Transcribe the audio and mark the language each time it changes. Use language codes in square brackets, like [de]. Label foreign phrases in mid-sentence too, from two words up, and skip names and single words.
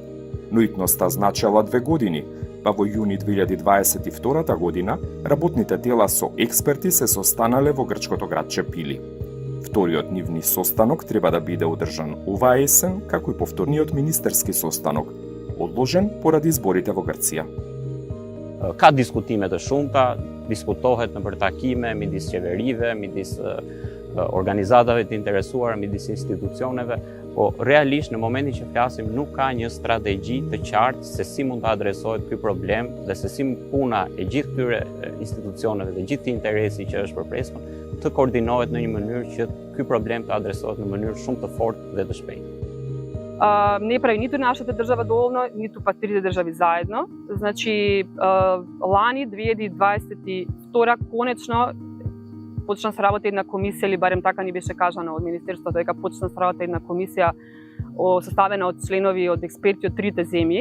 [mk] Но итноста значела 2 години, па во јуни 2022 година работните тела со експерти се состанале во грчкото градче Пили. Вториот нивни состанок треба да биде одржан оваа есен, како и повторниот министерски состанок, одложен поради изборите во Грција. [sq] Ka diskutime të shumta, diskutohet nëpër takime midis qeverive, midis organizatave të interesuara, midis institucioneve, po realisht në momentin që flasim nuk ka një strategji të qartë se si mund të adresohet ky problem dhe se si puna e gjithë këtyre institucioneve dhe gjithë interesi që është përpresur të koordinohet në një mënyrë që ky problem të adresohet në mënyrë shumë të fortë dhe të shpejtë. [mk] Не прави ниту нашата држава доволно, ниту па трите држави заедно. Значи, лани 2022 конечно почна се работи една комисија, или барем така ни беше кажано од Министерството, дека почна се работи една комисија составена од членови, од експерти од трите земји.